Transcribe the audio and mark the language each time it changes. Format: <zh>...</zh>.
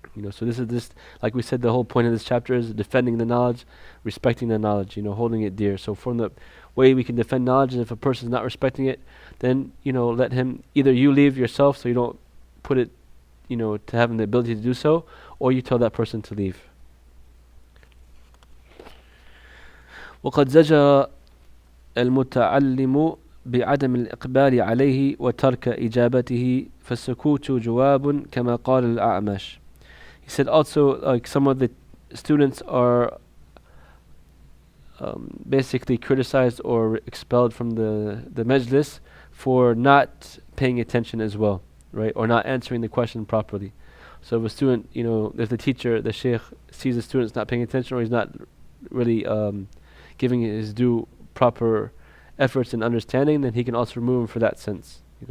<en>So this is like we said, the whole point of this chapter is defending the knowledge, respecting the knowledge, holding it dear. So from the way we can defend knowledge, and if a person is not respecting it, then let him, either you leave yourself so you don't put it, to having the ability to do so, or you tell that person to leave.</en> <ar>وقد زجر المتعلم بعدم الإقبال عليه وترك إجابته فالسكوت جواب كما قال الأعمش.</ar> <en>He said also, like some of the students are basically criticized or expelled from the majlis for not paying attention as well, right? Or not answering the question properly. So if a student, if the teacher, the sheikh, sees the student's not paying attention, or he's not really giving his due proper efforts and understanding, then he can also remove him for that sense.</en>